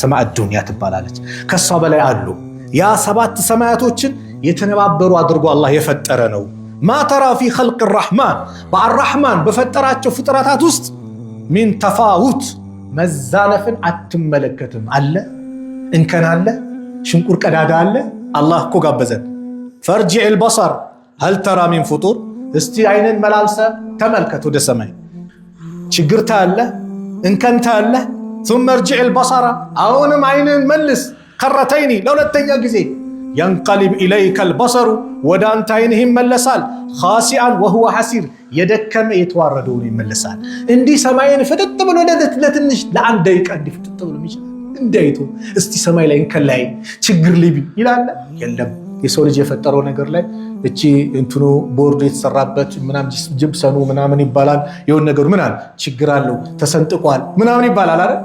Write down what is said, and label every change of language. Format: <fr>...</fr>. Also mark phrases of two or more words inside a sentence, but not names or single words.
<am>ሰማዕ ዱንያ ትባላለች። ከሷ በላይ አሉ ያ 7 ሰማያቶችን የተነባበሩ አድርጎ አላህ የፈጠረ ነው።</am> <ar>ما ترى في خلق الرحمن</ar> <am>በአራሕማን በፈጠራቸው ፍጥረታት ውስጥ</am> <ar>من تفاوت</ar> <am>መዛነፍን አትመለከትም። አለ እንከን አለ ሽንቁር ቀዳዳ አለ። አላህ እኮ ጋበዘን።</am> <ar>فارجع البصر هل ترى من فطور</ar> <am>እስቲ አይንን መላልሰ ተመልከት ወደ ሰማይ ችግር ታያለ እንከን ታያለ።</am> <ar>ثم ارجع البصر</ar> <am>አሁንም አይንን መልስ ከረተይኒ ለሁለተኛ ጊዜ</am> <ar>ينقلب إليك البصر</ar> <am>ወደ አንተ አይንህ ይመለሳል።</am> <ar>خاسئا وهو حسير</ar> <am>የደከመ የተዋረደውን ይመለሳል። እንዲህ ሰማይን ፍጥጥ ብሎ ለትንሽ ለአንድ ደቂቃ እንዲህ ፍጥጥ ብሎ እንዳይቶ እስቲ ሰማይ ላይ እንከላይ ችግር ሊቢ ይላል የለም። የሰው ልጅ የፈጠረው ነገር ላይ እቺ እንትኑ ቦርድ የተሰራበት ምናምን ጅብሰኑ ምናምን ይባላል። የሆነ ነገሩ ምን አለ ችግር አለው ተሰንጥቋል ምናምን ይባላል አይደል?</am>